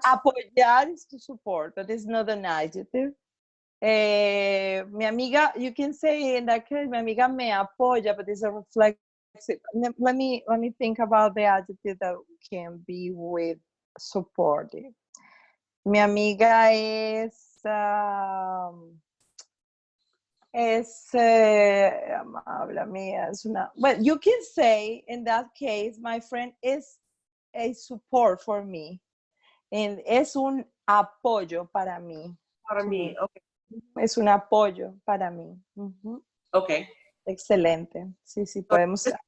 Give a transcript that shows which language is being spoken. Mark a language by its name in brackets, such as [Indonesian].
[English] Apoyar is to support, but it's not an adjective. [Spanish] Mi amiga, [English] you can say in that case, [Spanish] mi amiga me apoya, [English] but it's a reflexive. Let me think about the adjective that can be with supportive. [Spanish] Mi amiga es amable mía, es una. [English] Well, you can say in that case, my friend is a support for me. [Spanish] And es un apoyo para mí. Para mí, okay. Es un apoyo para mí. Uh-huh. [English] Okay. [Spanish] Excelente. Sí, podemos.